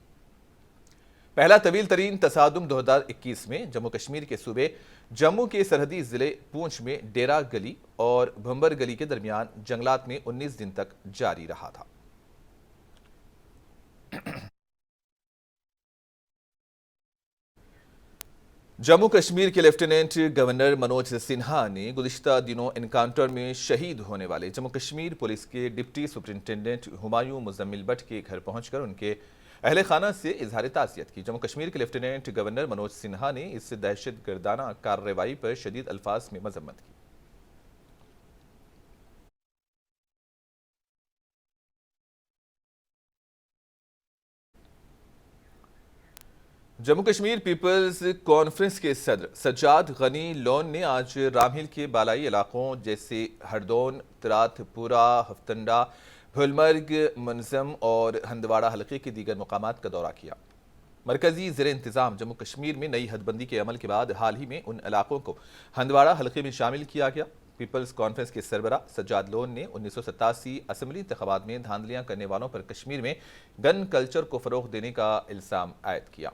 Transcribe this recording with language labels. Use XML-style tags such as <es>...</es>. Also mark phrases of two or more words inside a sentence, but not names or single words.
<ur>پہلا طویل ترین تصادم 2021 میں جموں کشمیر کے صوبے جموں کے سرحدی ضلع پونچھ میں ڈیرا گلی اور بھمبر گلی کے درمیان جنگلات میں 19 دن تک جاری رہا تھا۔ جموں کشمیر کے لیفٹیننٹ گورنر منوج سنہا نے گزشتہ دنوں انکاؤنٹر میں شہید ہونے والے جموں کشمیر پولیس کے ڈپٹی سپرنٹینڈنٹ ہمایوں مزمل بٹ کے گھر پہنچ کر ان کے اہل خانہ سے اظہار تعزیت کی۔ جموں کشمیر کے لیفٹیننٹ گورنر منوج سنہا نے اس دہشت گردانہ کارروائی پر شدید الفاظ میں مذمت کی۔ جموں کشمیر پیپلز کانفرنس کے صدر سجاد غنی لون نے آج رام ہل کے بالائی علاقوں جیسے ہردون، ترات پورہ، ہفتنڈا، بھولمرگ، منظم اور ہندواڑہ حلقے کے دیگر مقامات کا دورہ کیا۔ مرکزی زیر انتظام جموں کشمیر میں نئی حد بندی کے عمل کے بعد حال ہی میں ان علاقوں کو ہندواڑہ حلقے میں شامل کیا گیا۔ پیپلز کانفرنس کے سربراہ سجاد لون نے 1987 اسمبلی انتخابات میں دھاندلیاں کرنے والوں پر کشمیر میں</ur> <en>gun culture</en> <ur>کو فروغ دینے کا الزام عائد کیا۔</ur>